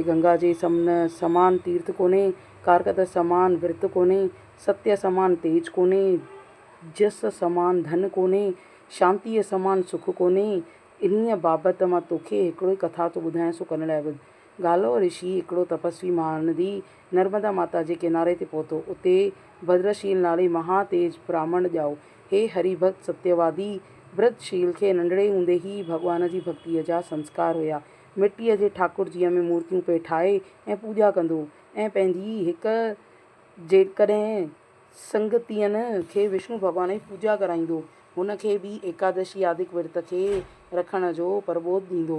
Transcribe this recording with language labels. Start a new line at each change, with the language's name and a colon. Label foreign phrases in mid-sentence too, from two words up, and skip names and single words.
Sindhi: गंगा जे समान तीर्थ कोन्हे, कारकत समान विर्त कोन्हे, सत्य समान तेज कोन्हे, जस समान धन कोन्हे, शांतीअ समान सुख कोन्हे। इन्हीअ बाबति मां तोखे हिकिड़ो कथा थो ॿुधायां, सो करण लाइ ॿुध। गालो ऋषि हिकिड़ो तपस्वी महानदी नर्मदा माता जे किनारे ते पहुतो। उते भद्रशील नाले महातेज ब्राह्मण ॼाओ। हे हरिभक्त सत्यवादी व्रतशील खे नंढड़े हूंदे ई भॻवान जी भक्तीअ जा संस्कार हुया। मिटीअ जे ठाकुर जीअ में मूर्तियूं पे ठाहे ऐं पूॼा कंदो ऐं पंहिंजी हिकु जेकॾहिं संगतियनि खे विष्णु भॻवान जी पूॼा कराईंदो, हुन खे बि एकादशी आदिक विर्त खे रखण जो प्रबोध ॾींदो।